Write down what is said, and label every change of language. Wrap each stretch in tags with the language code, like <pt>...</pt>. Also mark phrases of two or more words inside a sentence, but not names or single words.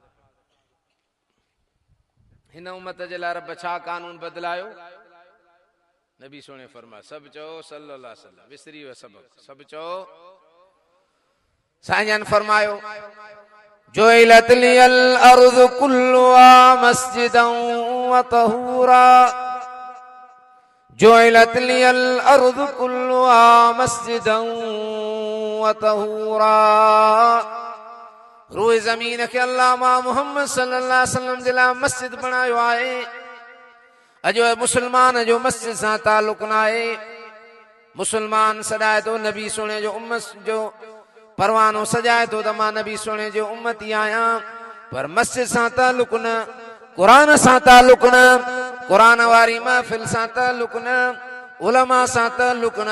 <sd>हिन उम्मत जे लाइ रब छा कानून बदलायो? नबी सोने फरमाया सभु चओ</sd> <ar>صلى الله عليه وسلم.</ar> <sd>विसरी वियो सबक, सभु चओ। साईं फरमायो</sd> <ar>جعلت لي الأرض كلها مسجدا وطهورا. جعلت لي الأرض كلها مسجدا وطهورا.</ar> <sd>रूए ज़मीन के अल्लाह मां मोहम्मद</sd> <ar>صلى الله عليه وسلم</ar> <sd>जे लाइ मस्जिद बनायो आहे। अॼु मुस्लमान जो मस्जिद सां ताल्लुक़ न आहे। मुस्लमान सॾाए थो नबी सोने जो उम्मत जो परवानो सजाए थो त मां नबी सोने जो उम्मती आहियां, पर मस्जिद सां ताल्लुक़ न, क़ुरान सां ताल्लुक़ न, क़ुरान वारी महफ़िल सां ताल्लुक़ न, उलमा सां ताल्लुक़ न।</sd>